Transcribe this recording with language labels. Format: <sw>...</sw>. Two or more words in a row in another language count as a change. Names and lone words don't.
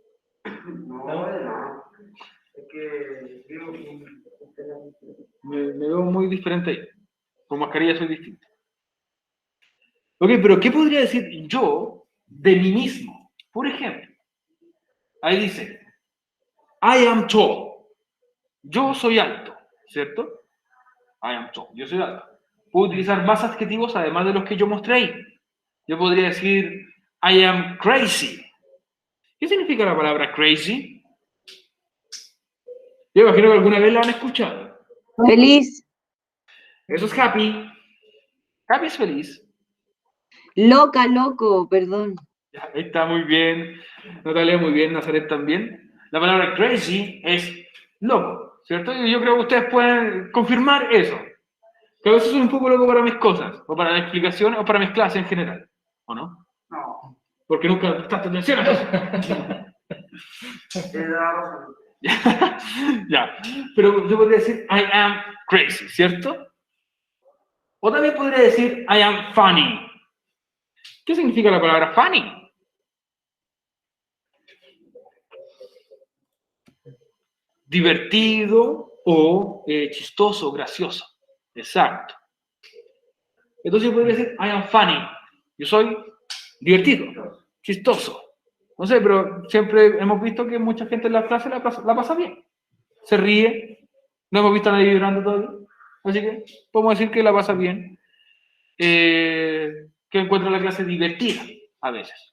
<es>No. Es que digo, Me veo muy diferente ahí. Con mascarilla soy distinto. Ok, pero ¿qué podría decir yo de mí mismo? Por ejemplo, ahí dice,</es> <en>I am tall.</en> <es>Yo soy alto, ¿cierto?</es> <en>I am tall.</en> <es>Yo soy alto. Puedo utilizar más adjetivos además de los que yo mostré ahí. Yo podría decir,</es> <en>I am crazy.</en> <es>¿Qué significa la palabra crazy? Yo imagino que alguna vez la han escuchado. Feliz, Eso es happy. Happy es feliz. loca, loco, perdón. Ya, está muy bien. Natalia, muy bien. Nazaret también. La palabra crazy es loco, ¿cierto? Y yo creo que ustedes pueden confirmar eso. Que a veces soy un poco loco para mis cosas, o para las explicaciones, o para mis clases en general. ¿O no? no. Porque nunca prestaste atención a eso. Es la razón. Ya. Pero yo podría decir</es> <en>I am crazy,</en> <es>¿cierto? O también podría decir</es> <en>I am funny.</en> <es>¿Qué significa la palabra funny? Divertido o chistoso, gracioso. Exacto. Entonces yo podría decir</es> <en>I am funny.</en> <es>Yo soy divertido, chistoso. No sé, pero siempre hemos visto que mucha gente en la clase la pasa bien. Se ríe. No hemos visto a nadie llorando todavía. Así que podemos decir que la pasa bien. Que encuentra la clase divertida a veces.</es>